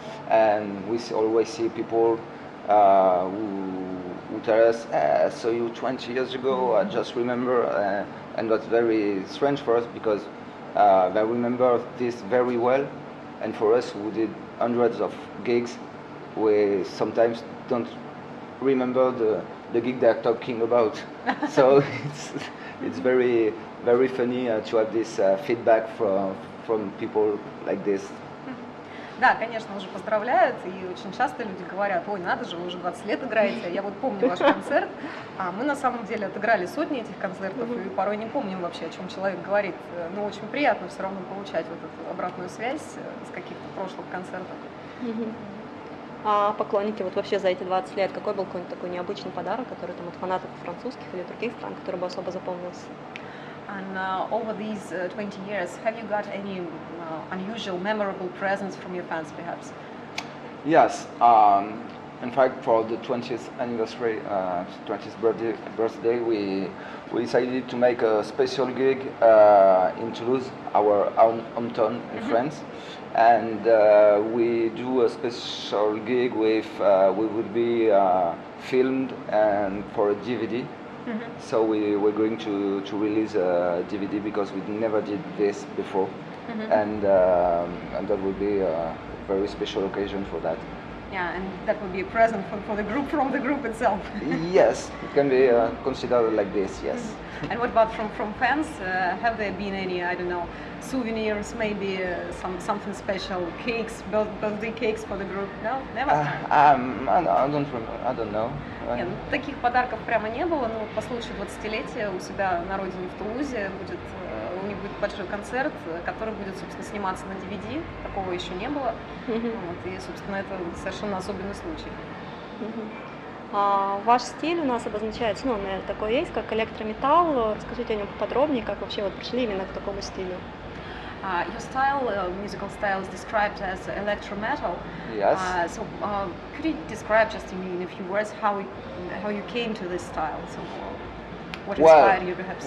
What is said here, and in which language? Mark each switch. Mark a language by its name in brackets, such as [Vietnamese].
[English] And we always see people who tell us, I saw you 20 years ago, I just remember, and that's very strange for us because they remember this very well, and for us who did hundreds of gigs, we sometimes don't remember the gig they're talking about. So it's very, very funny to have this feedback from people like this. [Russian] Да, конечно, уже поздравляют, и очень часто люди говорят: ой, надо же, вы уже 20 лет играете, я вот помню ваш концерт. А мы на самом деле отыграли сотни этих концертов, и порой не помним вообще, о чем человек говорит. Но очень приятно все равно получать вот эту обратную связь с каких-то прошлых концертов. А поклонники вот вообще за эти 20 лет, какой был какой-нибудь такой необычный подарок, который там от фанатов французских или других стран, который бы особо запомнился? [English] And over these 20 years, have you got any unusual, memorable presents from your fans, perhaps? Yes. In fact, for the 20th anniversary, 20th birthday, we decided to make a special gig in Toulouse, our hometown in France, and we do a special gig with we will be filmed and for a DVD. So we're going to release a DVD because we never did this before, and that will be a very special occasion for that. Yeah, and that would be a present for the group, from the group itself. Yes, it can be considered like this, yes. And what about from fans? Have there been any, I don't know, souvenirs, maybe something special, cakes, birthday cakes for the group? No, never? I don't know. [Russian] Нет, таких подарков прямо не было, но по случаю 20-летия у себя на родине в Тулузе у них будет большой концерт, который будет, собственно, сниматься на DVD, такого еще не было, вот, и, собственно, это совершенно особенный случай. Ваш стиль у нас обозначается, ну, наверное, такой есть, как электро-метал. Расскажите о нем поподробнее, как вообще вот пришли именно к такому стилю. [English] Your style, musical style, is described as electro-metal. Yes. So could you describe just in a few words how you came to this style? So what inspired you, perhaps?